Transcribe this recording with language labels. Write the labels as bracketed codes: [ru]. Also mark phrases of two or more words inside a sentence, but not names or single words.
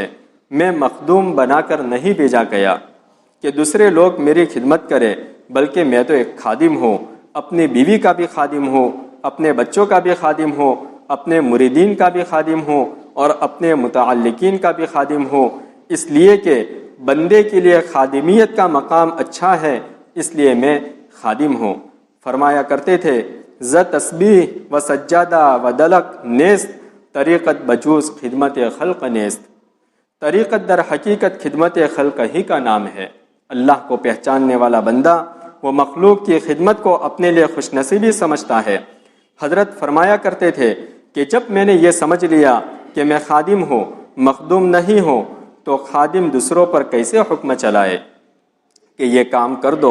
[ur] میں مخدوم بنا کر نہیں بھیجا گیا کہ دوسرے لوگ میری خدمت کریں، بلکہ میں تو ایک خادم ہوں، اپنی بیوی کا بھی خادم ہوں، اپنے بچوں کا بھی خادم ہوں، اپنے مریدین کا بھی خادم ہوں اور اپنے متعلقین کا بھی خادم ہوں۔ اس لیے کہ بندے کے لیے خادمیت کا مقام اچھا ہے، اس لیے میں خادم ہوں۔ فرمایا کرتے تھے [fa] ز تسبیح و سجادہ و دلق نیست، طریقت بجوز خدمت خلق نیست۔ [ur] طریقت در حقیقت خدمت خلق ہی کا نام ہے۔ اللہ کو پہچاننے والا بندہ وہ مخلوق کی خدمت کو اپنے لیے خوش نصیبی سمجھتا ہے۔ حضرت فرمایا کرتے تھے کہ جب میں نے یہ سمجھ لیا کہ میں خادم ہوں، مخدوم نہیں ہوں، تو خادم دوسروں پر کیسے حکم چلائے کہ یہ کام کر دو۔